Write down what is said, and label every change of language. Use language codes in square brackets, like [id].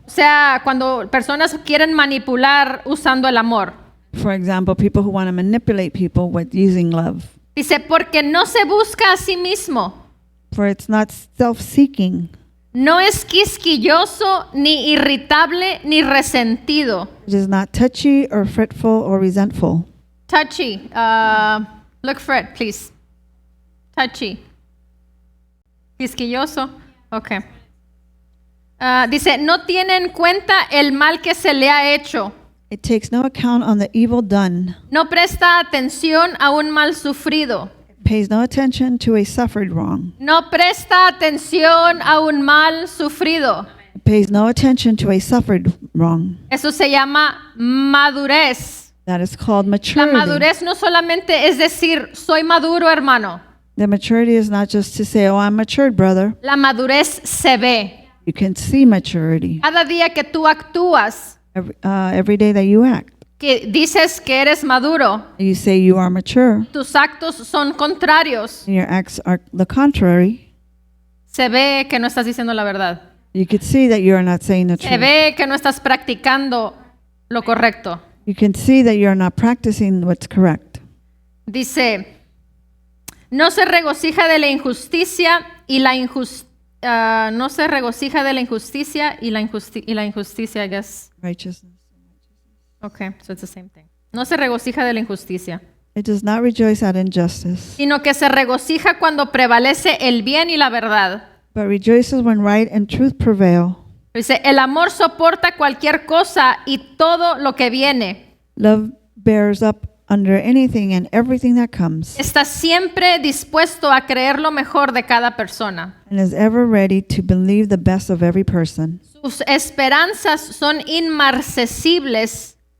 [es] O sea, cuando personas quieren manipular usando el amor. [en] For example, people who want to manipulate people with using love. [es] Dice, porque no se busca a sí mismo. [en] For it's not self-seeking. [es] No es quisquilloso, ni irritable, ni resentido. [en] It is not touchy or fretful or resentful. Touchy. Look for it, please. Touchy. Quisquilloso. Okay. [es] Dice, no tiene en cuenta el mal que se le ha hecho. [en] It takes no account on the evil done. [es] No presta atención a un mal sufrido. [en] It pays no attention to a suffered wrong. [es] No presta atención a un mal sufrido. [en] It pays no attention to a suffered wrong. [es] Eso se llama madurez. [en] That is called [es] La [en] maturity. [es] madurez no solamente es decir, soy maduro, hermano. [en] The maturity is not just to say, oh, I'm matured, brother. [es] La madurez se ve. [en] You can see maturity [es] Cada día que tú actúas, [en] every day that you act. [es] que dices que eres maduro, [en] You say you are mature, [es] tus actos son contrarios, [en] and your acts are the contrary. [es] se ve que no estás diciendo la verdad. [en] You could see that you are not saying the [es] Se [en] truth. [es] ve que no estás practicando lo correcto. [en] You can see that you are not practicing what's correct. [es] Dice, no se regocija de la injusticia y la no se regocija de la injusticia y la injusticia, [en] I guess. Righteousness. Okay, so it's the same thing. [es] No se regocija de la injusticia, [en] It does not rejoice at injustice, [es] sino que se regocija cuando prevalece el bien y la verdad. [en] but rejoices when right and truth prevail. [es] Dice, el amor soporta cualquier cosa y todo lo que viene. [en] Love bears up under anything and everything that comes, [es] Está siempre dispuesto a creer lo mejor de cada persona. [en] and is ever ready to believe the best of every person. [es] Sus esperanzas son inmarcesibles.